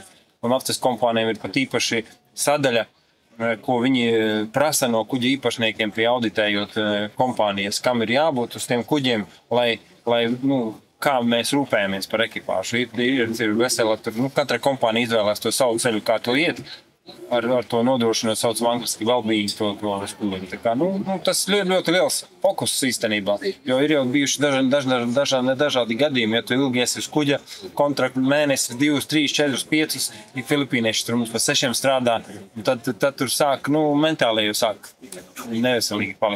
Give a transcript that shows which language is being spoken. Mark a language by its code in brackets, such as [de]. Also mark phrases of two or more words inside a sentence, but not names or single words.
[lv] Un naftas kompānijām ir pat īpaši sadaļa, ko viņi prasa no kuģa īpašniekiem pie auditējot kompānijas, kam ir jābūt uz tiem kuģiem, lai kā mēs rūpējamies par ekipāžu. Ir vesela, katra kompānija izvēlēs to savu ceļu, kā to iet, ar to nodrošinot sauc angliski well-being to kuģi. Tas ir ļoti liels fokus īstenībā, jo ir jau bijuši dažādi gadījumi, ja tu ilgi esi uz kuģa, kontraktu mēnesis, 2, 3, 4, 5, ja filipīnieši tur mums pa 6 strādā, tad tur sāk, mentāli jau sāk neveselīgi palikt.